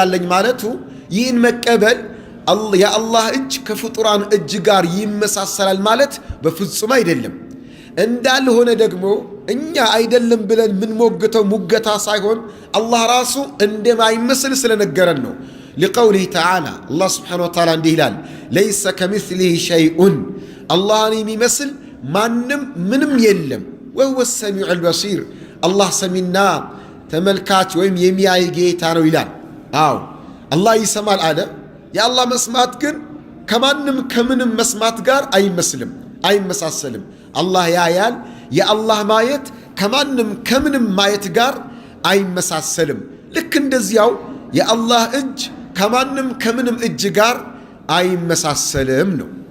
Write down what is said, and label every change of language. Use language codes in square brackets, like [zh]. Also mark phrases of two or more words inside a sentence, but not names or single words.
[am] ወተዓላ እጅ አለኝ ማለቱ ይህን መቀበል የአላህ እጅ ከፍጡራን እጅ ጋር ይመሳሰላል ማለት በፍጹም አይደለም። እንዳልሆነ ደግሞ እኛ አይደለም ብለን ምን ሞግተው ሙገታ ሳይሆን አላህ ራሱ እንደማይመስል ስለነገረን ነው። [ar] لقوله تعالى [am] الله سبحانه وتعالى እንዲህ ይላል [ar] ليس كمثله شيء [am] አላህን የሚመስል ማንም ምንም የለም وهو [ar] السميع البصير [am] አላህ ሰሚና ተመልካች ወይም የሚያይ ጌታ ነው ይላል። አዎ አላህ ይሰማል አለ። የአላህ መስማት ግን ከማንም ከምንም መስማት ጋር አይመስልም፣ አይመሳሰልም። አላህ ያያል። የአላህ ማየት ከማንም ከምንም ማየት ጋር አይመሳሰልም። ልክ እንደዚያው የአላህ እጅ ከማንም ከምንም እጅ ጋር አይመሳሰልም ነው።